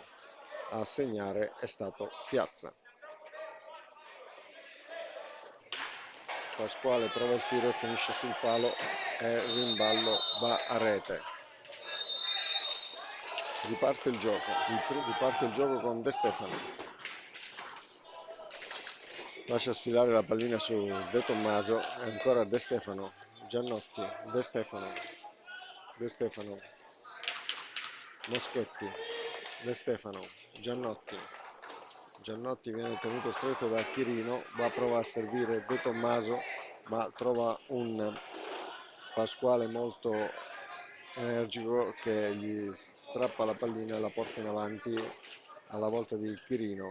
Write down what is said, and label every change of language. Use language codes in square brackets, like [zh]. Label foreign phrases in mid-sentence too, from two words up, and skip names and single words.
[it] A segnare è stato Piazza. Pasquale prova il tiro e finisce sul palo e rimballo va a rete. Riparte il gioco, riparte il gioco con De Stefano. Lascia sfilare la pallina su De Tommaso e ancora De Stefano. Giannotti, De Stefano, De Stefano, Moschetti, De Stefano, Giannotti. Giannotti viene tenuto stretto da Chirino, va a provare a servire De Tommaso, ma trova un Pasquale molto energico che gli strappa la pallina e la porta in avanti alla volta di Chirino.